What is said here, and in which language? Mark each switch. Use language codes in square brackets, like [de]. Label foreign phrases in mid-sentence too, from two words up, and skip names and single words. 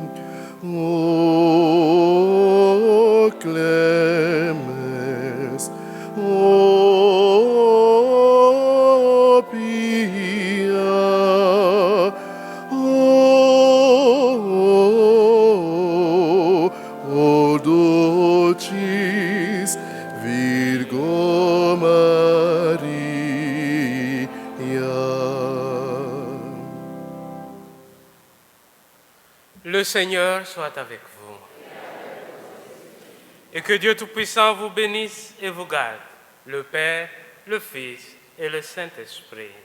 [la] O clemens, o pia, o dulcis Virgo Maria. [fr] Le Seigneur soit avec vous. Et que Dieu Tout-Puissant vous bénisse et vous garde, le Père, le Fils et le Saint-Esprit.